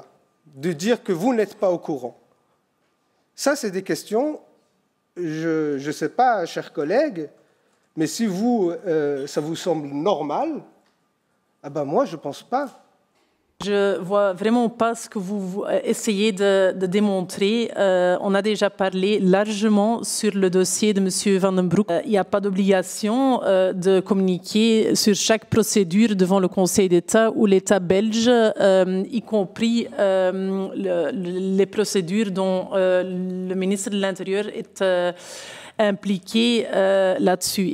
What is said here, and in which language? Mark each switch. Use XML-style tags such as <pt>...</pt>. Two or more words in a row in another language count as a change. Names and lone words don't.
<fr>De dire que vous n'êtes pas au courant? Ça, c'est des questions, je ne sais pas, chers collègues, mais si vous, ça vous semble normal, ah ben moi, je ne pense pas. Je ne vois vraiment pas ce que vous essayez de démontrer. On a déjà parlé largement sur le dossier de M. Van den Broek. Il n'y a pas d'obligation de communiquer sur chaque procédure devant le Conseil d'État ou l'État belge, y compris les procédures dont le ministre de l'Intérieur est impliqué là-dessus.</fr>